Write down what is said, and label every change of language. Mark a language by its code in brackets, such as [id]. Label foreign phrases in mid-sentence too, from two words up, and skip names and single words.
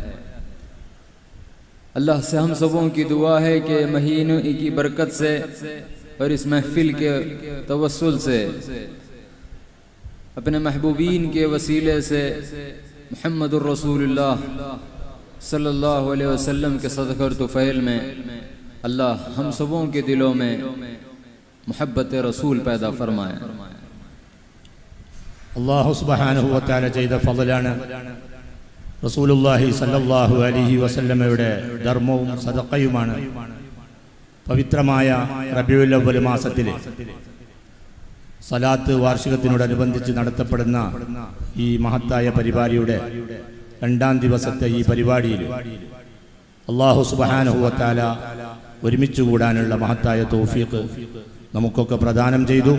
[hi] अल्लाह से हम सबों की दुआ है कि महीने की बरकत से और इस महफिल के तवस्सुल से अपने महबूबीन के वसीले से [ar] محمد رسول الله صلى الله عليه وسلم [hi] के सदक़े और तुफ़ैल में अल्लाह हम सबों के दिलों में मुहब्बत रसूल पैदा फरमाए। [ml] അല്ലാഹു [ar] سبحانه وتعالى [ml] ചെയ്ത ഫളലാണ് [ar] رسول الله صلى الله عليه [ml] വസല്ലമയുടെ ധർമ്മവും സദഖയുമാണ് പവിത്രമായ റബീഉൽ അവ്വൽ മാസത്തിലെ സലാത്ത് വാർഷികത്തിനോടനുബന്ധിച്ച് നടത്തപ്പെടുന്ന ഈ മഹത്തായ പരിപാടിയുടെ രണ്ടാം ദിവസത്തെ ഈ പരിപാടിയിൽ അല്ലാഹു [ar] سبحانه وتعالى [ml] ഒരുമിച്ച് കൂടാനുള്ള മഹത്തായ തൗഫീഖ് നമുക്കൊക്കെ പ്രദാനം ചെയ്തു.